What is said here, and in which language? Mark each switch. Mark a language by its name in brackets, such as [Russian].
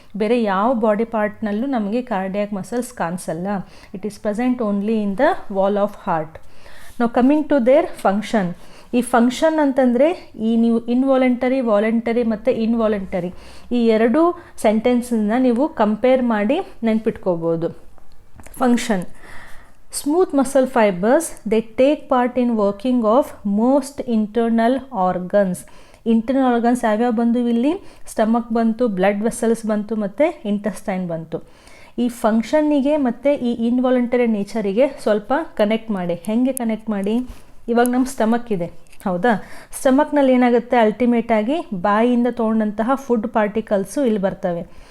[Kannada] ಬೇರೆ ಯಾವ ಬಾಡಿ ಪಾರ್ಟ್ನಲ್ಲೂ ನಮಗೆ ಕಾರ್ಡಿಯಾಕ್ ಮಸಲ್ಸ್ ಕಾಣಿಸಲ್ಲ. [English] It is present only in the wall of heart. [Kannada] ನಾವು [English] Coming to their function. [Kannada] ಈ ಫಂಕ್ಷನ್ ಅಂತಂದರೆ ಈ ನೀವು ಇನ್ವಾಲಂಟರಿ, ವಾಲಂಟರಿ ಮತ್ತು ಇನ್ವಾಲಂಟರಿ ಈ ಎರಡೂ ಸೆಂಟೆನ್ಸನ್ನ ನೀವು ಕಂಪೇರ್ ಮಾಡಿ ನೆನ್ಪಿಟ್ಕೋಬೋದು. [English] Function: smooth muscle fibers, they take part in working of most internal organs. [Kannada] Internal organs ಯಾವ್ಯಾವ ಬಂದು ಇಲ್ಲಿ? ಸ್ಟಮಕ್ ಬಂತು, ಬ್ಲಡ್ ವೆಸಲ್ಸ್ ಬಂತು, ಮತ್ತು ಇಂಟೆಸ್ಟೈನ್ ಬಂತು. ಈ ಫಂಕ್ಷನ್ನಿಗೆ ಮತ್ತು ಈ ಇನ್ವಾಲಂಟರಿ ನೇಚರಿಗೆ ಸ್ವಲ್ಪ ಕನೆಕ್ಟ್ ಮಾಡಿ. ಹೇಗೆ ಕನೆಕ್ಟ್ ಮಾಡಿ? ಇವಾಗ ನಮ್ಮ ಸ್ಟಮಕ್ ಇದೆ, ಹೌದಾ? ಸ್ಟಮಕ್ನಲ್ಲಿ ಏನಾಗುತ್ತೆ? ಅಲ್ಟಿಮೇಟಾಗಿ ಬಾಯಿಯಿಂದ ತೊಗೊಂಡಂತಹ ಫುಡ್ ಪಾರ್ಟಿಕಲ್ಸು ಇಲ್ಲಿ ಬರ್ತವೆ.